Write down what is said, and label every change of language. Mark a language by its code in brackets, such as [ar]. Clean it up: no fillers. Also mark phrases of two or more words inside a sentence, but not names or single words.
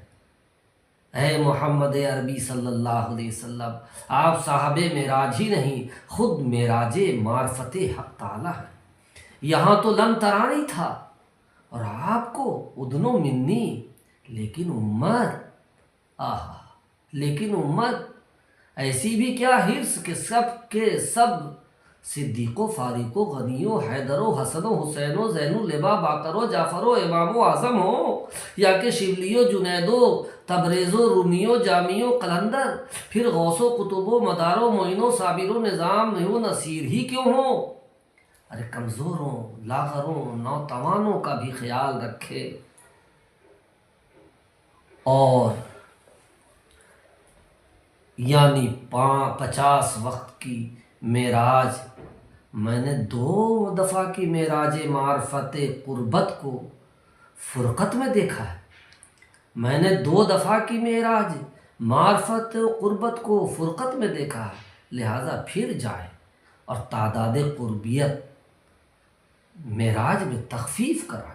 [ur] اے محمد عربی [ar] صلی اللہ علیہ وسلم، [ur] آپ صاحب معراج ہی نہیں، خود معراج معرفت حق تعالی ہے۔ یہاں تو [ar] لم ترانی [ur] تھا اور آپ کو [ar] ادن و منی، [ur] لیکن امت، لیکن امت ایسی بھی کیا حرص کہ سب کے سب صدیق و فاروق و غنی و حیدر و حسن و حسین و زین و لبا باقر و جعفر و امام و اعظم ہو، یا کہ شبلی و جنید و تبریز و رومی و جامی و قلندر، پھر غوث و قطب و مدار و معین و صابر و نظام و نصیر ہی کیوں ہو؟ ارے کمزوروں، لاغروں، نوتوانوں کا بھی خیال رکھے۔ اور یعنی 50 وقت کی معراج، میں نے 2 دفعہ کی معراج معرفت قربت کو فرقت میں دیکھا ہے، میں نے 2 دفعہ کی معراج معرفت قربت کو فرقت میں دیکھا ہے، لہٰذا پھر جائیں اور تعداد قربیت معراج میں تخفیف کرائیں۔